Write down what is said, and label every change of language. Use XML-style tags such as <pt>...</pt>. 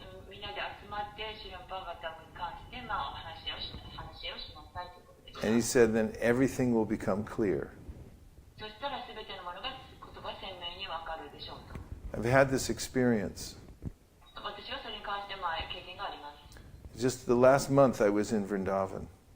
<ja>みんなで集まってシリマバガタムに関して、話をしなさいということでした。</ja> <en>And he said, then everything will become clear.</en> <ja>そしたらすべてのものがことが鮮明にわかるでしょうと。</ja> <en>I've had this experience.</en> <ja>私はそれに関して経験があります。</ja> <en>Just the last month I was in Vrindavan.</en>